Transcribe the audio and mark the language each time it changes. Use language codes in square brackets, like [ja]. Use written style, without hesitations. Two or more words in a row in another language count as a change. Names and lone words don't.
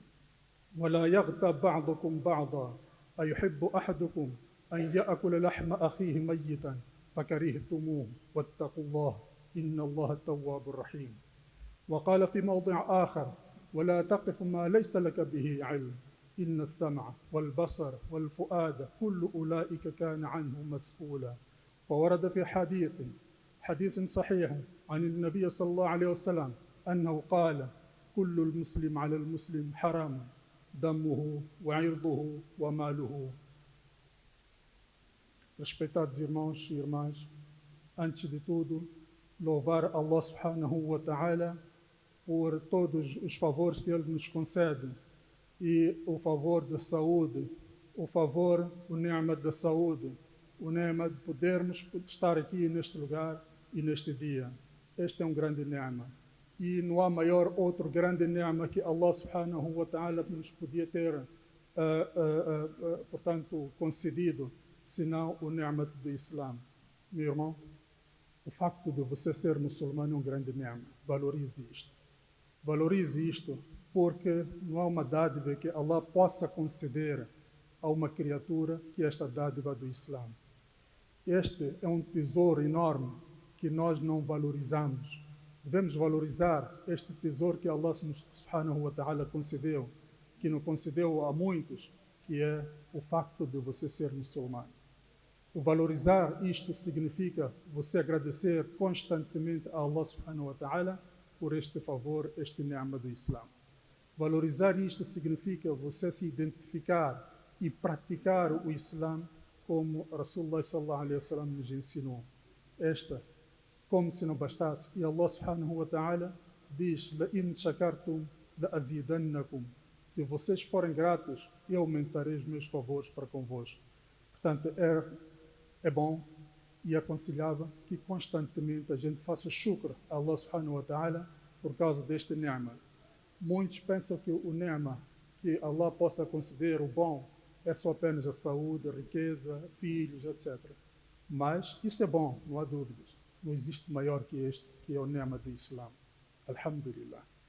[ar] ولا يغتب بعضكم بعضا أيحب أحدكم أن يأكل لحم أخيه ميتا فكرهتموه واتقوا الله إن الله التواب الرحيم وقال في موضع آخر ولا تقف ما ليس لك به علم إن السمع والبصر والفؤاد كل أولئك كان عنه مسؤولا وورد في حديث صحيح عن النبي صلى الله عليه وسلم أنه قال كل المسلم على المسلم حرام دمه وعرضه وماله. [pt] Respeitados irmãos e irmãs, antes de tudo, louvar [ar] الله سبحانه وتعالى [pt] por todos os favores que Ele nos concede e o favor da saúde, o ni'ma da saúde, o ni'ma de podermos estar aqui neste lugar e neste dia. Este é um grande ni'ma. E não há maior outro grande ni'ma que [ar] الله سبحانه وتعالى [pt] nos podia ter, portanto, concedido, senão o ni'ma do Islã. Meu irmão, o facto de você ser muçulmano é um grande ni'ma. Valorize isto. Valorize isto porque não há uma dádiva que Allah possa conceder a uma criatura que esta dádiva do Islã. Este é um tesouro enorme que nós não valorizamos. Devemos valorizar este tesouro que [ar] الله سبحانه وتعالى [pt] concedeu, que não concedeu a muitos, que é o facto de você ser muçulmano. O valorizar isto significa você agradecer constantemente a [ar] الله سبحانه وتعالى [pt] por este favor, este ni'ma do Islã. Valorizar isto significa você se identificar e praticar o Islã como [ar] رسول الله صلى الله عليه وسلم [pt] nos ensinou. Como se não bastasse, e [ar] الله سبحانه وتعالى [pt] diz [ar] لَإِنْ شَكَرْتُمْ لَأَزِيدَنَّكُمْ [pt] Se vocês forem gratos, eu aumentarei os meus favores para convosco. Portanto, é bom e aconselhável que constantemente a gente faça shukr a [ar] الله سبحانه وتعالى [pt] por causa deste ni'ma. Muitos pensam que o ni'ma que Allah possa conceder, o bom, é só apenas a saúde, a riqueza, filhos, etc. Mas isto é bom, não há dúvidas. Não existe maior que este, que é o ni'ma do Islã. Alhamdulillah.